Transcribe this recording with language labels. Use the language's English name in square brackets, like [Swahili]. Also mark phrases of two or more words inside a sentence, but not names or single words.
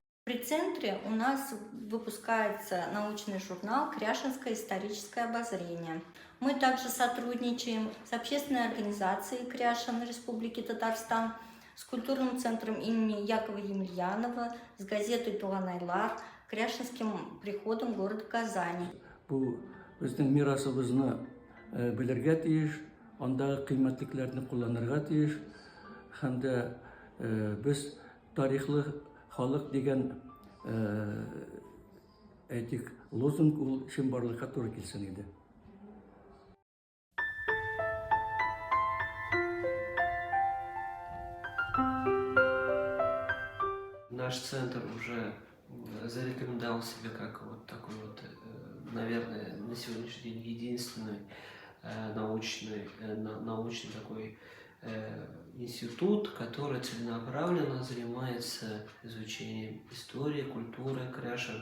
[Russian] При центре у нас выпускается научный журнал «Кряшинское историческое обозрение». Мы также сотрудничаем с общественной организацией Кряшин Республики Татарстан, с культурным центром имени Якова Емельянова, с газетой «Туганайлар», Кряшинским приходом города Казани. [Tatar] Бу безнең мирасыбызны белергә тиеш, андагы кыйммәтлекләрне кулланырга тиеш, һәм дә без тарихлы халык дигән әйтик лозунг ул чынбарлыкка туры килсен иде. [Russian] Наш центр уже зарекомендовал себя как вот такой вот, наверное, на сегодняшний день единственный научный такой институт, который целенаправленно занимается изучением истории, культуры Кряшин.